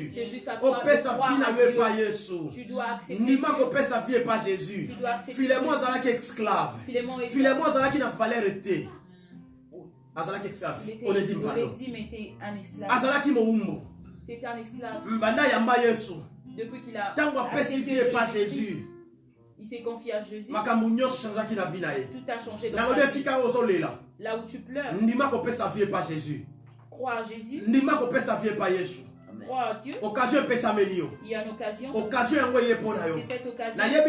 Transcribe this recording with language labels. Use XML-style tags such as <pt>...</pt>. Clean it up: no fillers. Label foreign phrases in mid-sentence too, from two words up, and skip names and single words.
<fr>C'est juste à toi de croire à Dieu. Tu dois accepter Dieu. Tu dois accepter</fr> <ln>Philémon azalaki esclave. Philémon azalaki na</ln> <fr>valeur était.</fr> <ln>Azalaki esclave. Onésime pardon.</ln> <fr>Était un esclave.</fr> <ln>Azalaki moumbo.</ln> <fr>C'était un esclave.</fr> <ln>Mbanda yamba Yesu.</ln> <fr>Depuis qu'il a accepté Jésus. Il s'est confié à Jésus. Tout a changé dans sa vie. Là où tu pleures, crois à Jésus. Crois à Dieu. Occasion Il y a une occasion. C'est cette occasion.</fr>